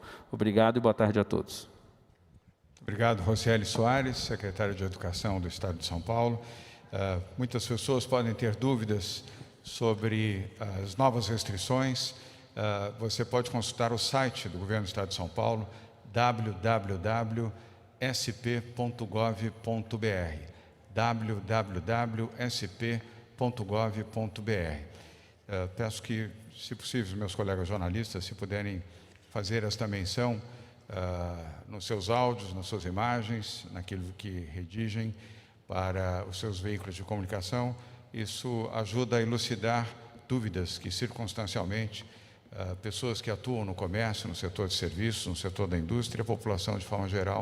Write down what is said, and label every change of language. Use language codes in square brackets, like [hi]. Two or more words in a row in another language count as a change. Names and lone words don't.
[pt] Obrigado e boa tarde a todos. Obrigado, Rocieli Soares, secretário de Educação do Estado de São Paulo. Muitas pessoas podem ter dúvidas sobre as novas restrições. Você pode consultar o site do Governo do Estado de São Paulo, www.sp.gov.br, www.sp.gov.br. Peço que, se possível, os meus colegas jornalistas, se puderem fazer esta menção nos seus áudios, nas suas imagens, naquilo que redigem para os seus veículos de comunicação. Isso ajuda a elucidar dúvidas que, circunstancialmente, pessoas que atuam no comércio, no setor de serviços, no setor da indústria, a população de forma geral.